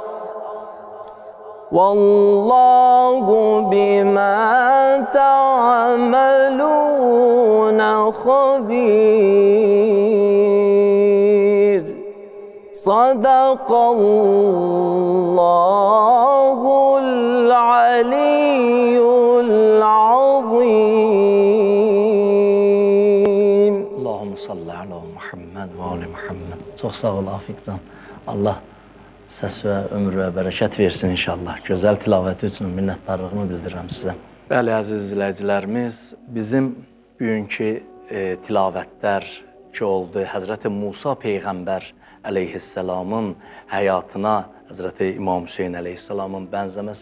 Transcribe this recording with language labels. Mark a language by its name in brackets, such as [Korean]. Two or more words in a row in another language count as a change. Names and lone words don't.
[Arabic] والله بما تعملون خبير صدق الله العلي العظيم. اللهم صل على محمد وآل محمد. [Azerbaijani] Çox sağ ol Afiqcan. Allah səs və ömür və bərəkət versin inşallah. Gözəl tilavəti üçün minnətdarlığımı bildirirəm sizə. Bəli, əziz izləyicilərimiz, bizim bugünkü tilavətlər ki oldu, Həzrəti Musa Peyğəmbər əleyhissalamın həyatına Həzrəti İmam Hüseyin əleyhissalamın bənzəməsi.